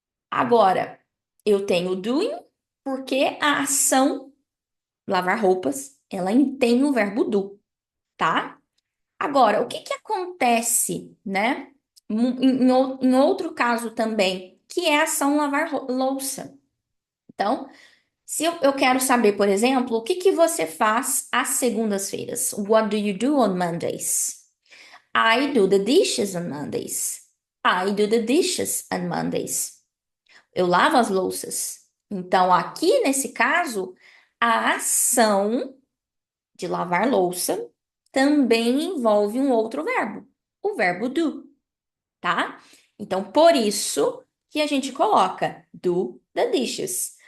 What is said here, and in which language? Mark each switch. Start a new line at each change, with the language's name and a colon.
Portuguese: Agora, eu tenho doing porque a ação lavar roupas, ela tem o verbo do, tá? Agora, o que que acontece, né? Em outro caso também, que é a ação lavar louça. Então, se eu quero saber, por exemplo, o que que você faz às segundas-feiras?
English: What do you do on Mondays? I do the dishes on Mondays. I do the dishes on Mondays.
Portuguese: Eu lavo as louças. Então, aqui nesse caso, a ação de lavar louça também envolve um outro verbo, o verbo do, tá? Então, por isso que a gente coloca
English: do the dishes.